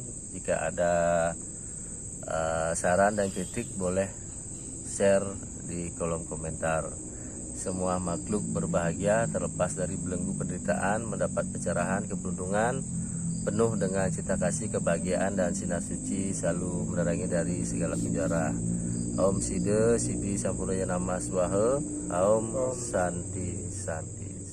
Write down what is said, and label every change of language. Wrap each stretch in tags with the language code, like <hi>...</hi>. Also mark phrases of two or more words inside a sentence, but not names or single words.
<id>Jika ada saran dan kritik boleh share di kolom komentar. Semua makhluk berbahagia terlepas dari belenggu penderitaan, mendapat pencerahan, keberuntungan, penuh dengan cita kasih, kebahagiaan dan sinar suci selalu menerangi dari segala penjara.</id> <sa>Om Side Sidi Sampuraya Namah Swaha. Om Santi Santi.</sa>